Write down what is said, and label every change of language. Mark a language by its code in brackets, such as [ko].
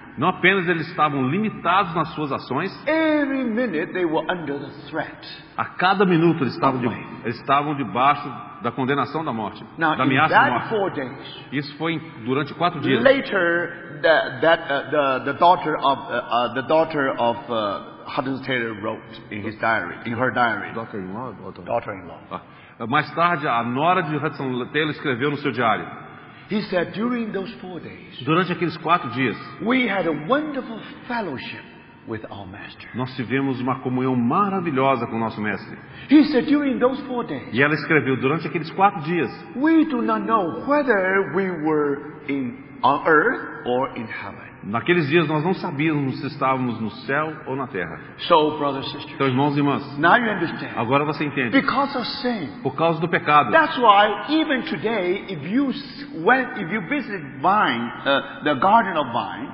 [pt] Não apenas eles estavam limitados nas suas ações, [en] Every minute they were under the threat. [pt] a cada minuto eles estavam debaixo da condenação da morte, [en] Now, [pt] da [en] in [pt] ameaça de [en] that [pt] morte. [en] 4 days, [pt] Isso foi durante 4 dias. [en] later the daughter of Hudson Taylor wrote in her diary. Daughter-in-law. [pt] Mais tarde, a nora de Hudson Taylor escreveu no seu diário: [en] He said, during those 4 days, [pt] durante aqueles 4 dias, [en] we had a wonderful fellowship with our master. [pt] nós tivemos uma comunhão maravilhosa com o nosso mestre. [en] He said, during those 4 days, [pt] E ela escreveu: durante aqueles 4 dias, [en] we do not know whether we were on earth or in heaven. [pt] naqueles dias nós não sabíamos se estávamos no céu ou na terra. [en] So, brothers and sisters, [pt] Então, irmãos e irmãs, [en] now you understand. [pt] agora você entende. [en] Because of sin. [pt] Por causa do pecado. [en] That's why even today, if you visit the garden of vine,